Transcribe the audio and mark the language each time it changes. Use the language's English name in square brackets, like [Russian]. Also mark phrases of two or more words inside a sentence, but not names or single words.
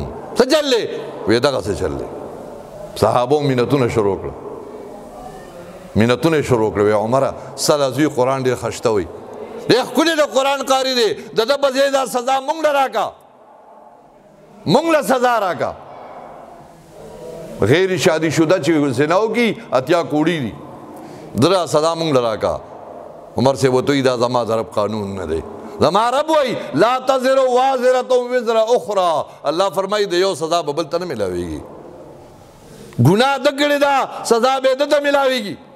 [Pashto] څه چل دی؟ وی دغسې چل دی. صحابو مینتونه شروع کړه مینتونه یې شروع کړه. وی عمره ستا زوی قرآن ډېر خشته وي ډېر ښکلي د قرآن قاري دی د ده په ځای دا سزا مونږ له راکړه مونږ له سزا راکړه. [Persian] غیر شادی شده [Pashto] چې زنا وکړي اتیا کوړي دي دره سزا مونږ له راکړه. عمر صاحب ورته وایي دا زما د رب قانون نه دی. زما رب وایي [Arabic] لا تزر وازرة وزر اخرى. [Pashto] الله فرمایي د یو سزا به بل ته نه میلاویږي. ګناه ده کړې ده سزا به ده ته میلاویږي.